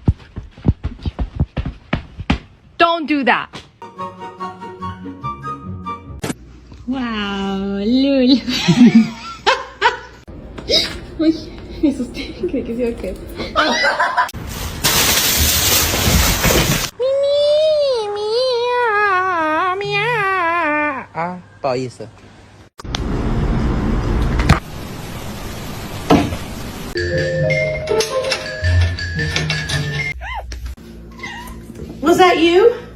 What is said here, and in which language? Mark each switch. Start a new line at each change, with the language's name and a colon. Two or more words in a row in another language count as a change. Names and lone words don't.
English: Don't do that. Wow, Lul.
Spanish: Uy, me asusté, creí que se iba a caer.
Chinese: À, 不好意思。
English: Was that you?